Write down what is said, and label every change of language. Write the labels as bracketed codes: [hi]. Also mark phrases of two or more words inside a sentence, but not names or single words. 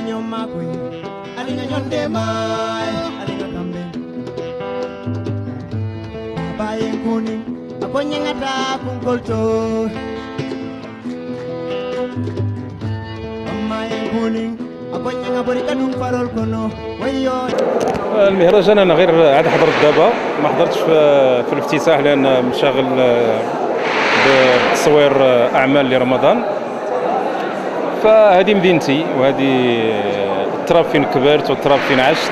[kr] makui alinga nyonde mai alinga kambe baye kuni akonye ngata kunkolto amaye kuni akonye ngabori kadum farol kono wayo. [ar] المهرجان انا غير عاد حضرت دابا، ما حضرتش في الافتتاح لان مشاغل بتصوير اعمال لرمضان. فهذه مدينتي وهذه التراب فين كبرت والتراب فين عشت.